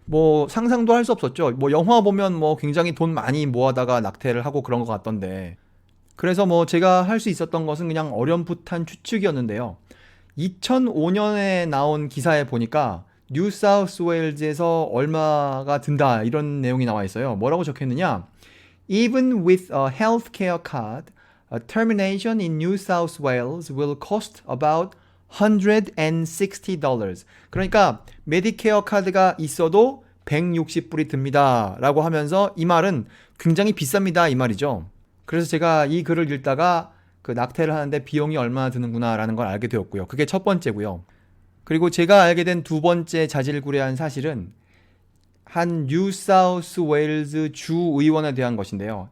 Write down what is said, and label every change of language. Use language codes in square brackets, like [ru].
[ko] 뭐 상상도 할 수 없었죠. 뭐 영화 보면 뭐 굉장히 돈 많이 모아다가 낙태를 하고 그런 것 같던데, 그래서 뭐 제가 할 수 있었던 것은 그냥 어렴풋한 추측이었는데요. 2005년에 나온 기사에 보니까 뉴사우스웨일즈에서 얼마가 든다 이런 내용이 나와 있어요. 뭐라고 적혀있느냐? [en] Even with a healthcare card, a termination in New South Wales will cost about $160. [ko] 그러니까 메디케어 카드가 있어도 160불이 듭니다 라고 하면서 이 말은 굉장히 비쌉니다 이 말이죠. 그래서 제가 이 글을 읽다가 그 낙태를 하는데 비용이 얼마나 드는구나 라는 걸 알게 되었고요. 그게 첫 번째고요. 그리고 제가 알게 된 두 번째 자질구레한 사실은 한 뉴사우스웨일즈 주 의원에 대한 것인데요.